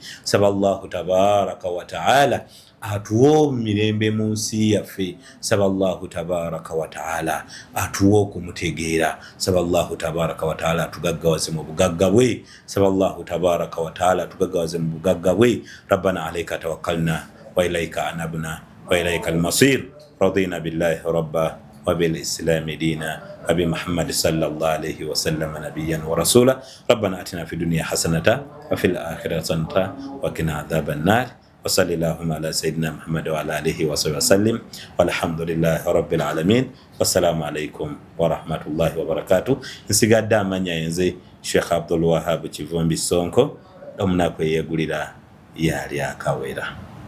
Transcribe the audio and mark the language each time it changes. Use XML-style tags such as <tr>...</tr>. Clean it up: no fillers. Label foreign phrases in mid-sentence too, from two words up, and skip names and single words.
<lg>Saba</lg> <ar>الله تبارك وتعالى</ar> <lg>atuwo mirembe mu nsi yaffe. Saba</lg> <ar>الله تبارك وتعالى</ar> <lg>atuwo okumutegeera. Saba</lg> <ar>الله تبارك وتعالى</ar> <lg>atugaggawaze mu bugagga bwe. Saba</lg> <ar>الله تبارك وتعالى</ar> <lg>atugaggawaze mu bugagga bwe.</lg> <ar>ربنا عليك توكلنا وإليك أنبنا وإليك المصير. رضينا بالله ربا وبالإسلام دينا وبمحمد صلى الله عليه وسلم نبيا ورسولا. ربنا آتنا في الدنيا حسنة وفي الآخرة حسنة وقنا عذاب النار. وصلى اللهم على سيدنا محمد وعلى آله وصحبه وسلم والحمد لله رب العالمين والسلام عليكم ورحمة الله وبركاته.</ar> <lg>nsigadde amanya yenze Sheikh Abdul Wahab Kivumbi Sonko omunako yegulira yali akawera.</lg>